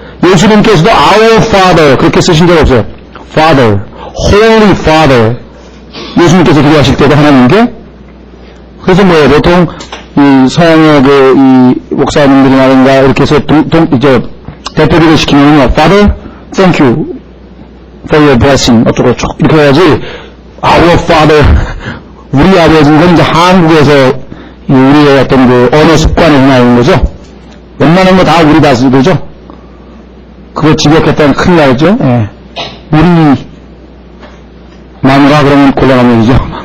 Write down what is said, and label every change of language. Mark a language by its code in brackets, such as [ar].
[ko] 예수님께서도 [en] our father [ko] 그렇게 쓰신 적 없어요. [en] father. Holy Father. [ko] 예수님께서 기도하실 때도 하나님께. 그래서 보통, 이 서양의 이 목사님들이나 이렇게 해서 이제 대표기도 시키면요. [en] Father, thank you for your blessing. [ko] 어쩌고 쭉 이렇게 해야지. [en] Our Father. [ko] 우리 아버지는 이제 한국에서 우리의 어떤 그 언어 습관에 나오는 거죠. 웬만한 거 다 우리 다 쓰죠. 그거 직역했다면 큰일 나죠. 예. 우리 마누라 그러면 곤란한 얘기죠.